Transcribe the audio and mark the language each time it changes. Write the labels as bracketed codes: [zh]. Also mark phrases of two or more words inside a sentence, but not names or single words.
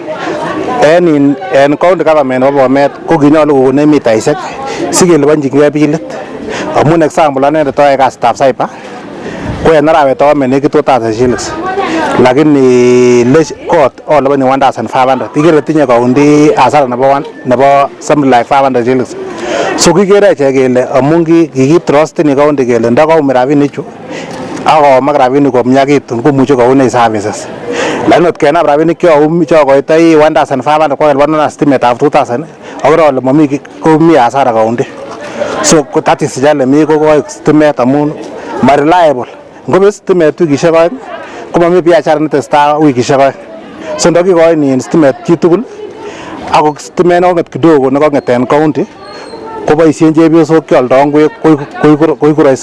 [kln] En county government nebo Bomet ko kinyolu kokon mitaisiek sikeliponjingei bilit. Amun example anendet oyoe kasitab cyber ko en arawet ome nekit 2000 shillings. Lakini court oliponi 1500. Ikere tinye county hasara nebo [en] something like 500 shillings. [kln] So kikere ichek kele amun kikitrusteni county kele ndakaumi rabinichu akomak rabinik komnyakitun komuche koune services. Lakini ot kenam rabinik chokoitoi 1500 kokelipanan stimetab 2000 akore ole komi hasara county. [en] So that is [kln] jale mi kokoi stimet amun ma-reliable. Ngobet stimet wikishek oeng komami biashara netestai wikishek oeng. So ndakikoin stimet chitugul ako stimet nokong'et kidogo nekong'et en county koboisien chepyosok kioldo ngwek koiku rahisi.